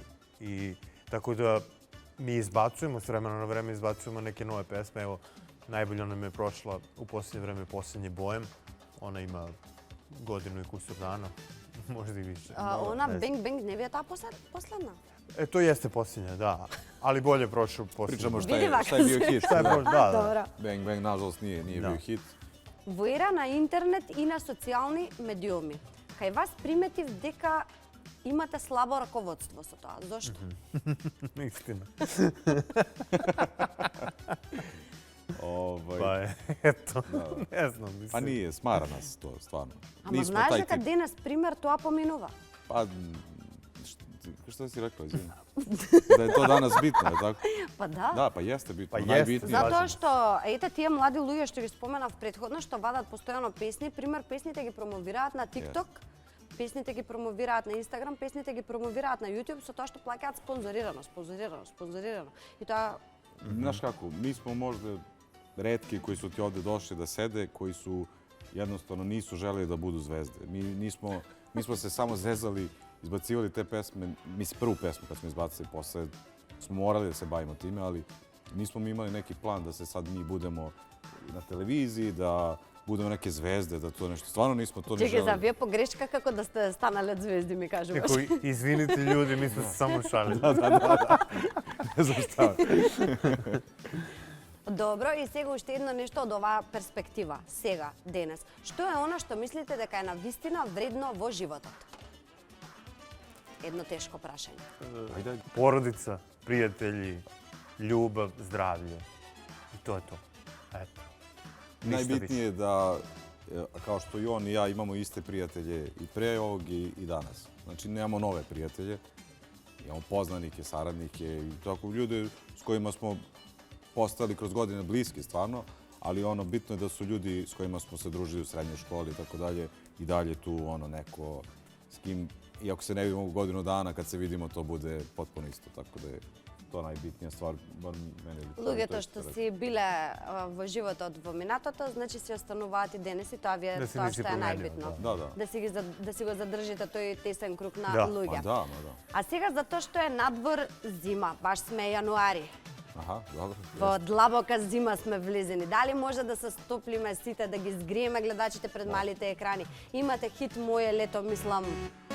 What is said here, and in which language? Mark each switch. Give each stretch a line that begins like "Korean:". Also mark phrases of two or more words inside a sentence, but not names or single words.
Serbian: I tako da mi izbacujemo, s vremena na vreme izbacujemo neke nove pesme. Evo, najbolje nam je prošla u posljednje vreme Posljednji bojem. Ona ima godinu i kusur dana, možda i više.
Macedonian: Она Bang Bang не ви е таа последна?
Serbian: To jeste posljednja, da. Ali bolje prošao posljednja. Pričamo Vidi šta je bio hit. Šta je prošao, da.
Macedonian: Добро.
Serbian: Bang Bang, nažalost, nije bio hit.
Macedonian: Во ера на интернет и на социјални медиуми, кај вас приметив дека имате слабо раководство со тоа. Зошто?
Serbian: Istina. Ovaj, Pa eto, ne znam. Pa Mislim. nije, smara nas to, stvarno.
Macedonian: Ама
Serbian: Nismo
Macedonian: знаеш
Serbian: taj
Macedonian: дека
Serbian: tip.
Macedonian: денес пример тоа поминува?
Serbian: Pa, što si rekla, izvini? Da je to danas bitno, je tako?
Macedonian: Па да.
Serbian: Da, pa jeste bitno, Pa jeste, najbitnije. zato-
Macedonian: Затоа што ете тие млади луѓе што ги споменав претходно што вадат постојано песни, пример песните ги промовираат на TikTok, песните ги промовираат на Instagram, песните ги промовираат на YouTube со тоа што плаќаат спонзорирано. И тоа
Serbian: Znaš kako, mi smo možda retki koji su ti ovde došli da sede, koji su jednostavno nisu želeli da budu zvezde. Mi smo se samo zezali, izbacivali te pesme, prvu pesmu kad smo izbacili, posle smo morali da se bavimo time, ali nismo mi imali neki plan da se sad mi budemo na televiziji, da budemo neke zvezde, da to nešto. Stvarno nismo to ni
Macedonian: Чекај, за
Serbian: želeli.
Macedonian: вие погрешка како да сте станале звезди, ми кажуваш.
Serbian: Neko, izvinite ljudi, mi smo se samo šalili. Ne znam šta.
Macedonian: Добро, и сега уште едно нешто од оваа перспектива, сега, денес. Што е она што мислите дека е навистина вредно во животот? Едно тешко прашање.
Serbian: Ajde, Porodica, prijatelji, ljubav, zdravlje. I to je to. Eto. Ništa najbitnije je da, kao što i on i ja imamo iste prijatelje i pre ovog i danas. Znači, nemamo nove prijatelje, imamo poznanike, saradnike i tako ljude s kojima smo postali kroz godine bliski stvarno, ali ono bitno je da su ljudi s kojima smo se družili u srednjoj školi i tako dalje i dalje tu ono neko s kim, iako se ne vidimo u godinu dana, kad se vidimo to bude potpuno isto, tako da je to najbitnija stvar, bar mene lično.
Macedonian: Луѓето што си биле во животот во минатото, значи си остануваат и денес и тоа ви е Да се тоа не си што е променило, најбитно.
Serbian: Da.
Macedonian: Да си го задржите тој тесен круг на Да. луѓе.
Serbian: Ma da, ma da.
Macedonian: А сега затоа што е надвор зима, баш сме јануари.
Serbian: Aha, dobro.
Macedonian: Во длабока зима сме влезени. Дали може да се стоплиме сите, да ги згриеме гледачите пред малите екрани? Имате хит Моје лето, мислам,